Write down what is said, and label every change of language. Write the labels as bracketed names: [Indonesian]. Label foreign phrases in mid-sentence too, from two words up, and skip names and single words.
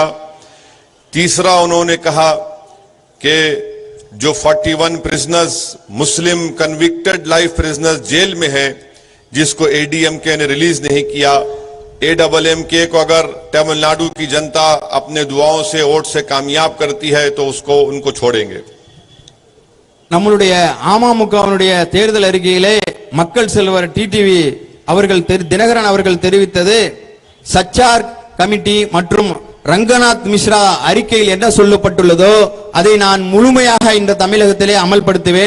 [Hindi] तीसरा, उन्होंने कहा कि जो 41 [English] prisoners Muslim convicted life prisoners [Hindi] जेल में हैं, जिसको एडीएमके ने रिलीज नहीं किया, एडब्ल्यूएमके को अगर तमिलनाडु की जनता अपने दुआओं से वोट से कामयाब करती है तो उसको उनको छोड़ेंगे। [Tamil] நம்மளுடைய அமமுகவினுடைய தேர்தல் அறிக்கையிலே மக்கள் செல்வர் டிடிவி அவர்கள் தினகரன் அவர்கள் தெரிவித்தது சச்சார் கமிட்டி மற்றும் ரங்கநாத் மிஸ்ரா அறிக்கையில் என்ன சொல்லப்பட்டுள்ளதோ அதை நான் முழுமையாக இந்த தமிழகத்திலே அமல்படுத்துவேன்.